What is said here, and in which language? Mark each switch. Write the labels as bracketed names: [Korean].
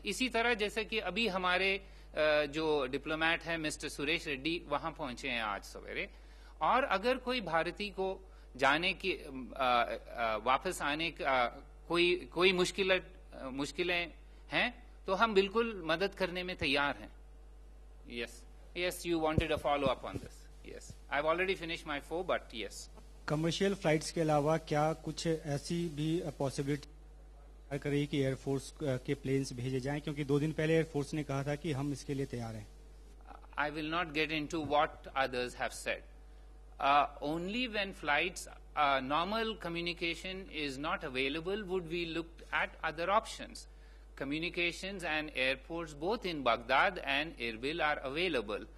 [Hindi] इसी तरह जैसे कि अभी हमारे जो डिप्लोमेट है मिस्टर सुरेश रेड्डी वहां पहुंचे हैं आज सवेरे, और अगर कोई भारतीय को जाने की वापस आने का कोई मुश्किलें हैं तो हम बिल्कुल मदद करने में तैयार हैं। [English] Yes, you wanted a follow-up on this. Yes, I've already finished my 4, but yes. [Hindi] Commercial flights के अलावा क्या कुछ ऐसी भी पॉसिबिलिटी कर रही कि एयरफोर्स के प्लेन्स भेजे जाएं, क्योंकि 2 दिन पहले एयरफोर्स ने कहा था कि हम इसके लिए तैयार हैं। [English] I will not get into what others have said. Only when flights, normal communication is not available would we look at other options. Communications and airports both in Baghdad and Erbil are available.